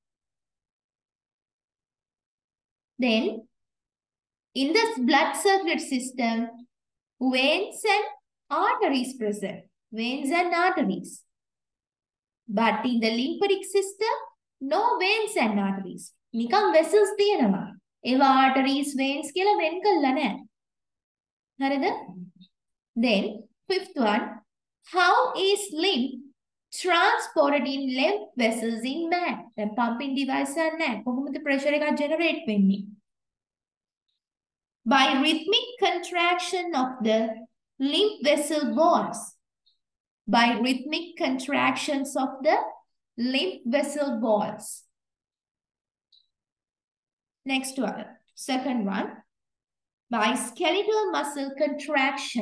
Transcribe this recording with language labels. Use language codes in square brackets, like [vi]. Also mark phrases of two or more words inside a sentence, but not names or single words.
[en] Then, in the blood circulatory system, veins and arteries present. Veins and arteries. But in the lymphatic system, no veins and arteries. [si] නිකම් vessels තියෙනවා. ඒවා [en] arteries veins [si] කියලා වෙන් කළා නෑ. හරිද? [en] Then fifth one, how is lymph transported in lymph vessels in man? [si] දැන් [en] pumping device [si] එකක් නැහැ. කොහොමද pressure එකක් generate වෙන්නේ? [en] By rhythmic contraction of the lymph vessel walls. By rhythmic contractions of the lymph vessel walls. Next one, second one, by skeletal muscle contraction.